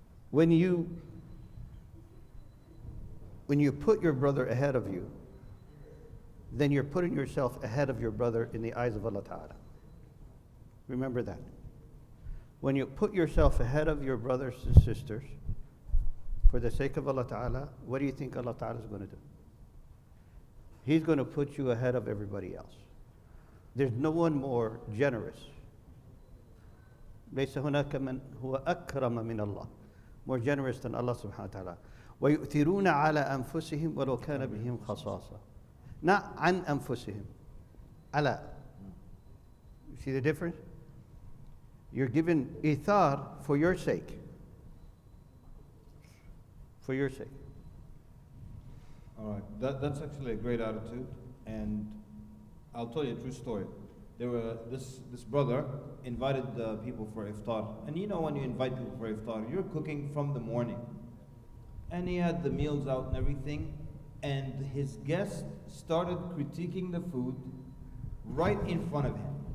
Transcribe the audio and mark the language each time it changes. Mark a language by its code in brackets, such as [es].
[en] When you put your brother ahead of you, then you're putting yourself ahead of your brother in the eyes of Allah Ta'ala. Remember that. When you put yourself ahead of your brothers and sisters, for the sake of Allah Ta'ala, what do you think Allah Ta'ala is going to do? He's going to put you ahead of everybody else. There's no one more generous. [ar] ليس هناك من هو أكرم من الله. [en] More generous than Allah subhanahu wa ta'ala. [ar] وَيُؤْثِرُونَ عَلَىٰ أَنفُسِهِمْ وَلَوْ كَانَ بِهِمْ خَصَاصَةٌ. [en] Not [ar] عن أنفسهم. على. [en] You see the difference? You're given ithar for your sake. For your sake. All right, that's actually a great attitude, and I'll tell you a true story. This brother invited the people for iftar, and you know when you invite people for iftar, you're cooking from the morning, and he had the meals out and everything, and his guests started critiquing the food right in front of him.